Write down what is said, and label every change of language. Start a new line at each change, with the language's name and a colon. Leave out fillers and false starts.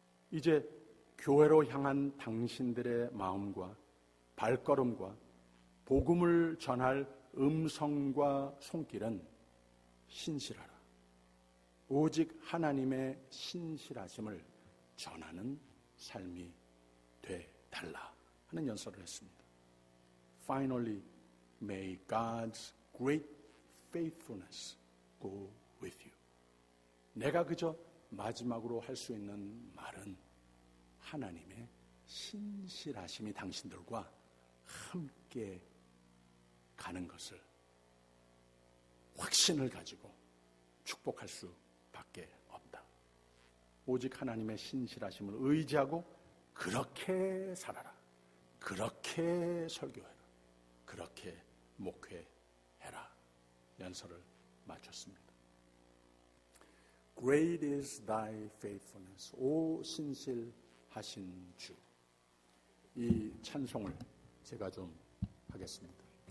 Korean: 이제 교회로 향한 당신들의 마음과 발걸음과 복음을 전할 음성과 손길은 신실하라. 오직 하나님의 신실하심을 전하는 삶이 되달라 하는 연설을 했습니다.
English: Finally, may God's great faithfulness go with you.
Korean: 내가 그저 마지막으로 할 수 있는 말은 하나님의 신실하심이 당신들과 함께 가는 것을 확신을 가지고 축복할 수밖에 없다. 오직 하나님의 신실하심을 의지하고 그렇게 살아라. 그렇게 설교해라. 그렇게 목회해라. 연설을 마쳤습니다.
English: Great is thy faithfulness.
Korean: 오 신실하신 주. 이 찬송을 제가 좀 하겠습니다.